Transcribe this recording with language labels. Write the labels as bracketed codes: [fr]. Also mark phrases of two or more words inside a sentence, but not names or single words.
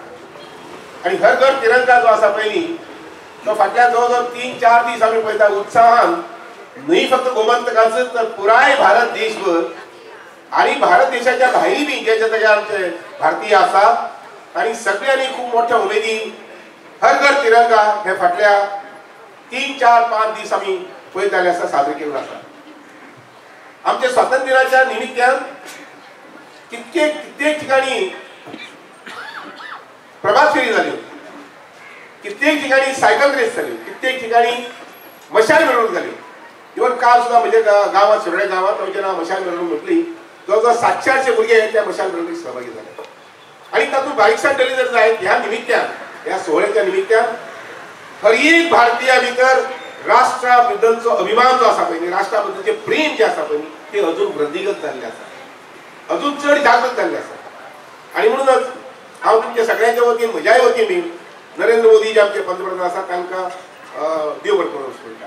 [kok] आणि हर घर तिरंगा जो आसा पयली तो फाटल्या जवळ 3-4 दीस आमी पळयता उत्साहान न्हय फक्त गोमंतकाचो तर पुराय भारत देशभर आणि भारत देशाच्या भायरी बी जे आमचे भारतीय आसात आणि सगळ्यांनी खूप मोठ्या उमेदीन हर घर तिरंगा हे फाटल्या 3-4-5 दीस आमी पळयताले आसा, साजरे केले आसा. आमच्या स्वातंत्र्याच्या निमित्तान कित्येक ठिकाणी प्रभात फेरी झाली, कित्येक ठिकाणी सायकल रेस झाली, कित्येक ठिकाणी मशाल मिरवणूक झाली. इवन काल सुद्धा म्हणजे गावात शिरोडे गावात आमच्या नाव मशाल मिरवणूक म्हटली. जवळजवळ 700-800 भुरगे त्या मशाल मिरवणुकीत सहभागी झाले. आणि तातूंत बारीकसाण तरी जर जायत ह्या निमित्तान, ह्या सोहळ्याच्या निमित्तान हर एक भारतीया भितर राष्ट्रा बद्दलचो अभिमान जो आसा पळय, राष्ट्रा बद्दलचे प्रेम जे आसा पळय ते अजून वृद्धीगत जाल्ले आसा, अजून चड जागृत जाल्ले आसा. आणि म्हणूनच हांव तुमच्या सगळ्यांच्या वतीन, म्हज्याय वतीन बी नरेंद्र मोदी जे आमचे पंतप्रधान आसा तांकां देव बरें करूं सोदता.